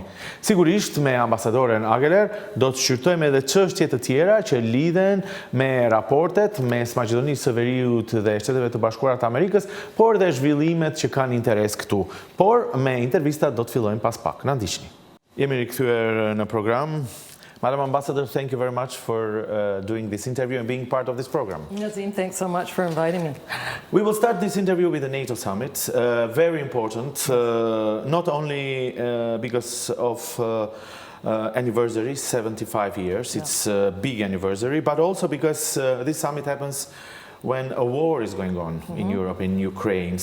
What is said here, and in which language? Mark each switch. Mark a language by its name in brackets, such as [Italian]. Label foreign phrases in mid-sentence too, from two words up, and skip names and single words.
[Albanian] Sigurisht me Ambasadoren Aggeler do të shqyrtojmë edhe çështje të tjera që lidhen me raportet mes Maqedonisë së Veriut dhe Shteteve të Bashkuara të Amerikës, por dhe zhvillimet që kanë interes këtu. Por me intervista do të fillojmë pas pak. Na ndiqni. Jemi rikthyer në program. [English] Madam Ambassador, thank you very much for doing this interview and being part of this program. Nazim, thanks so much for inviting me. We will start this interview with the NATO summit. Very important, not only because of anniversary, 75 years, it's a big anniversary, but also because this summit happens when a war is going on in Europe, in Ukraine.